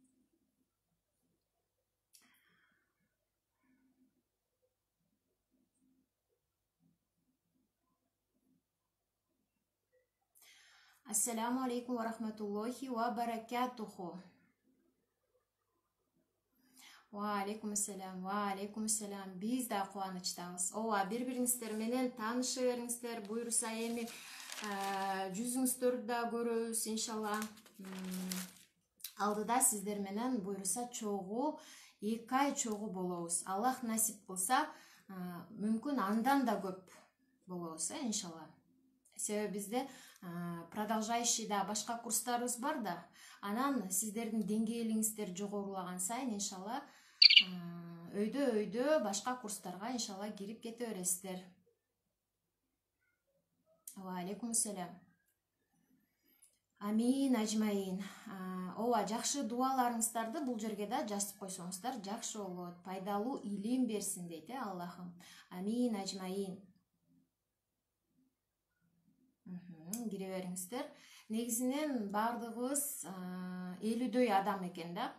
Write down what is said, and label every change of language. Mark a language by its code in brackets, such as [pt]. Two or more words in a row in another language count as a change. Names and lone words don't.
[ar] السلام عليكم ورحمة الله وبركاته. وعليكم السلام. [ky] Biz da кубанычтабыз. Ооба, бири-бириңиздер менен тааныша бериңиздер. Буюрса эми жүзүңүздөрдү да көрөбүз иншалла. Алдыда сиздер менен буюрса чогуу 2 ай чогуу болобуз. Аллах насип кылса, мүмкүн андан да көп болобуз, иншалла. Себеби бизде продолжающий да башка курстарыбыз бар да. Анан сиздердин деңгээлиңиздер жогорулаган сайын иншалла өйдө башка курстарга иншалла кирип кете бересиздер. [ar] وعليكم السلام آمين أجمعين. [ky] Ооба, жакшы дуаларыңыздарды бул жерге да жазып койсоңуздар жакшы болот. Пайдалуу илим берсин дейт, Аллахым. [ar] آمين أجمعين. [ky] Кире бериңиздер. Негизинен бардыгыбыз 50дөй адам экен да.